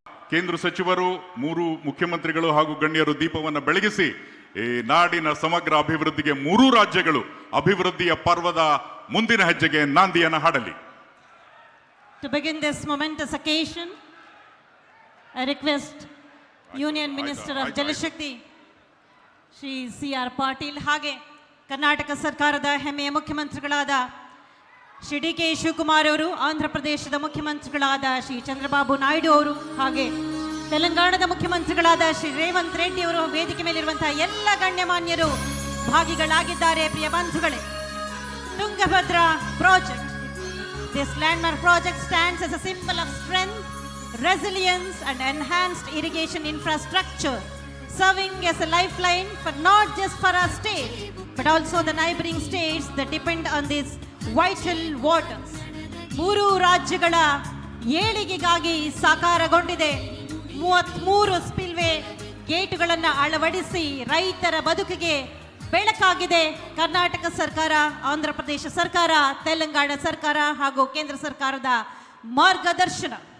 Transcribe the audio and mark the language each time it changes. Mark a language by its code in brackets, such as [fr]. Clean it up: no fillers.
[kn] ಕೇಂದ್ರ ಸಚಿವರು, 3 ಮುಖ್ಯಮಂತ್ರಿಗಳು ಹಾಗೂ ಗಣ್ಯರು ದೀಪವನ್ನು ಬೆಳಗಿಸಿ ಈ ನಾಡಿನ ಸಮಗ್ರ ಅಭಿವೃದ್ಧಿಗೆ 3 ರಾಜ್ಯಗಳು ಅಭಿವೃದ್ಧಿಯ ಪರ್ವದ ಮುಂದಿನ ಹೆಜ್ಜೆಗೆ ನಾಂದಿಯನ್ನು ಹಾಡಲಿ. [en] To begin this momentous occasion, I request Union Minister of Jal Shakti, Shri C.R. [kn] Patil, ಹಾಗೆ ಕರ್ನಾಟಕ ಸರ್ಕಾರದ ಹೆಮ್ಮೆಯ ಮುಖ್ಯಮಂತ್ರಿಗಳಾದ ಶ್ರೀ ಡಿ ಕೆ ಶಿವಕುಮಾರ್ ಅವರು, ಆಂಧ್ರ ಪ್ರದೇಶದ ಮುಖ್ಯಮಂತ್ರಿಗಳಾದ ಶ್ರೀ ಚಂದ್ರಬಾಬು ನಾಯ್ಡು ಅವರು, ಹಾಗೆ ತೆಲಂಗಾಣದ ಮುಖ್ಯಮಂತ್ರಿಗಳಾದ ಶ್ರೀ ರೇವಂತ್ ರೆಡ್ಡಿ ಅವರು, ವೇದಿಕೆ ಮೇಲಿರುವಂತಹ ಎಲ್ಲ ಗಣ್ಯಮಾನ್ಯರು ಭಾಗಿಗಳಾಗಿದ್ದಾರೆ. ಪ್ರಿಯ ಬಂಧುಗಳೇ, [en] Tungabhadra project, this landmark project stands as a symbol of strength, resilience and enhanced irrigation infrastructure, serving as a lifeline for not just for our state but also the neighboring states that depend on these vital waters. [kn] 3 ರಾಜ್ಯಗಳ ಏಳಿಗೆಗಾಗಿ ಸಾಕಾರಗೊಂಡಿದೆ. 33 ಸ್ಪಿಲ್ವೇ ಗೇಟುಗಳನ್ನು ಅಳವಡಿಸಿ ರೈತರ ಬದುಕಿಗೆ ಬೆಳಕಾಗಿದೆ ಕರ್ನಾಟಕ ಸರ್ಕಾರ, ಆಂಧ್ರ ಪ್ರದೇಶ ಸರ್ಕಾರ, ತೆಲಂಗಾಣ ಸರ್ಕಾರ ಹಾಗೂ ಕೇಂದ್ರ ಸರ್ಕಾರದ ಮಾರ್ಗದರ್ಶನ.